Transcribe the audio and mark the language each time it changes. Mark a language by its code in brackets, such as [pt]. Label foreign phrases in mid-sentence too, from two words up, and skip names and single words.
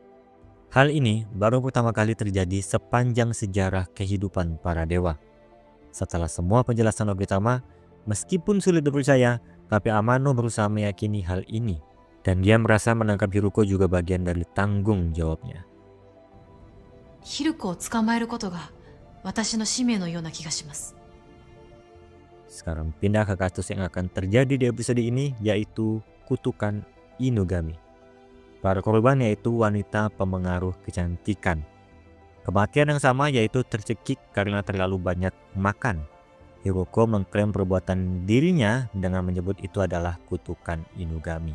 [id] Hal ini baru pertama kali terjadi sepanjang sejarah kehidupan para dewa. Setelah semua penjelasan Ogitama, meskipun sulit dipercaya, tapi Amano berusaha meyakini hal ini, dan dia merasa menangkap Hiruko juga bagian dari tanggung jawabnya. [ja] ヒルコを捕まえることが私の使命のような気がします。 [id] Sekarang pindah ke kasus yang akan terjadi di episode ini, yaitu kutukan Inugami. Para korban yaitu wanita pemengaruh kecantikan. Kematian yang sama yaitu tercekik karena terlalu banyak makan. Hiruko mengklaim perbuatan dirinya dengan menyebut itu adalah kutukan Inugami.